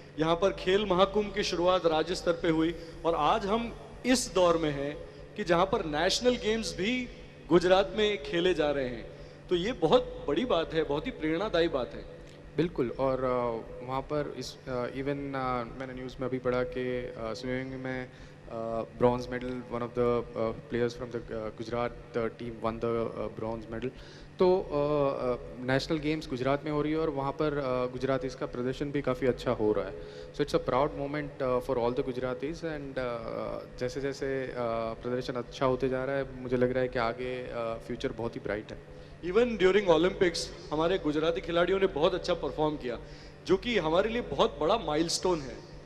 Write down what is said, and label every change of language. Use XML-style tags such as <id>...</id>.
<hi>यहाँ पर खेल महाकुंभ की शुरुआत राज्य स्तर पे हुई, और आज हम इस दौर में हैं कि जहाँ पर नेशनल गेम्स भी गुजरात में खेले जा रहे हैं. तो ये बहुत बड़ी बात है, बहुत ही प्रेरणादायी बात है. बिल्कुल, और वहाँ पर इस इवन मैंने न्यूज़ में अभी पढ़ा कि स्विमिंग में</hi> <en>bronze medal. One of the players from the Gujarat team won the bronze medal.</en> <hi>तो नेशनल गेम्स गुजरात में हो रही है और वहाँ पर गुजरातीज़ का प्रदर्शन भी काफ़ी अच्छा हो रहा है.</hi> <en>So it's a proud moment for all the Gujaratis.</en> <hi>And जैसे जैसे प्रदर्शन अच्छा होते जा रहा है मुझे लग रहा है कि आगे फ्यूचर बहुत ही ब्राइट है. इवन ड्यूरिंग ओलंपिक्स हमारे गुजराती खिलाड़ियों ने बहुत अच्छा परफॉर्म किया, जो कि हमारे लिए बहुत बड़ा माइलस्टोन है.</hi>